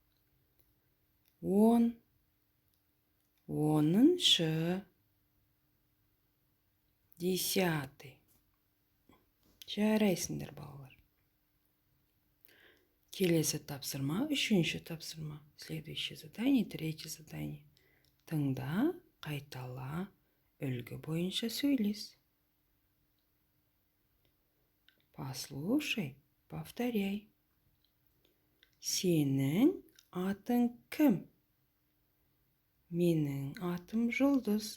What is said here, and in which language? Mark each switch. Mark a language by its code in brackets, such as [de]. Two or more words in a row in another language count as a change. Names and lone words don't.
[kk] Он, оныншы, десятый. Жарайсыңдар, балалар. Келесі тапсырма, үшінші тапсырма. [ru] Следующее задание, третье задание. [kk] Тыңда, қайтала, үлгі бойынша сөйлес. [ru] Послушай, повторяй. [kk] Сенің атың кім? Менің атым Жұлдыз.